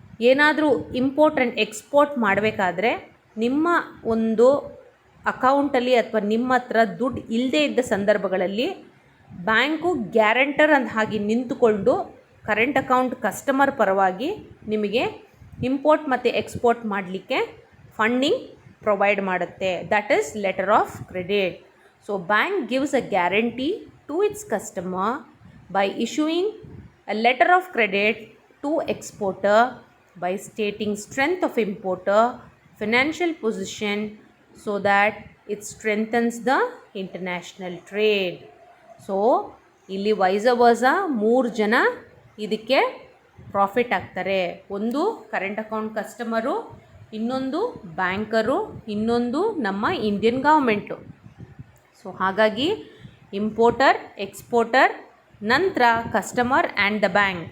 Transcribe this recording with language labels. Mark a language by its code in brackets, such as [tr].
[kn] ಏನಾದರೂ import and export ಮಾಡಬೇಕಾದ್ರೆ ನಿಮ್ಮ ಒಂದು ಅಕೌಂಟಲ್ಲಿ ಅಥವಾ ನಿಮ್ಮ ಹತ್ರ ದುಡ್ಡು ಇಲ್ಲದೇ ಇದ್ದ ಸಂದರ್ಭಗಳಲ್ಲಿ ಬ್ಯಾಂಕು ಗ್ಯಾರಂಟರ್ ಅಂತ ಹಾಗೆ ನಿಂತುಕೊಂಡು ಕರೆಂಟ್ ಅಕೌಂಟ್ ಕಸ್ಟಮರ್ ಪರವಾಗಿ ನಿಮಗೆ ಇಂಪೋರ್ಟ್ ಮತ್ತು ಎಕ್ಸ್ಪೋರ್ಟ್ ಮಾಡಲಿಕ್ಕೆ ಫಂಡಿಂಗ್ ಪ್ರೊವೈಡ್ ಮಾಡುತ್ತೆ. [en] That is letter of credit. So bank gives a guarantee to its customer by issuing a letter of credit to exporter by stating strength of importer financial position so that it strengthens the international trade. [kn] So ಇಲ್ಲಿ wise ವರ್ಸ 3 ಜನ ಇದಕ್ಕೆ profit ಆಗ್ತಾರೆ. ಒಂದು current account customer, ಇನ್ನೊಂದು banker, ಇನ್ನೊಂದು ನಮ್ಮ Indian government. So ಹಾಗಾಗಿ ಇಂಪೋರ್ಟರ್, ಎಕ್ಸ್ಪೋರ್ಟರ್, ನಂತರ ಕಸ್ಟಮರ್ ಆ್ಯಂಡ್ ದ ಬ್ಯಾಂಕ್.